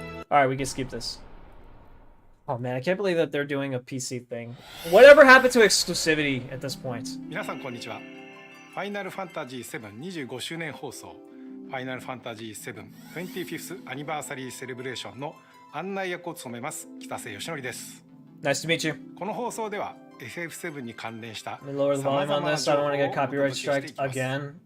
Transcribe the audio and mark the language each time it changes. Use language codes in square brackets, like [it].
[en] All right, we can skip this. Oh man, I can't believe that they're doing a PC thing. Whatever happened to exclusivity at this point? [ja] 皆さんこんにちは。ファイナルファンタジー7 25周年放送ファイナルファンタジー7 25th Anniversary Celebration の案内役を務めます北瀬義則です。 [en] Nice to meet you. [ja] この放送では FF7 に関連した [en] Let me lower the volume on this. I don't want to get copyright striked again.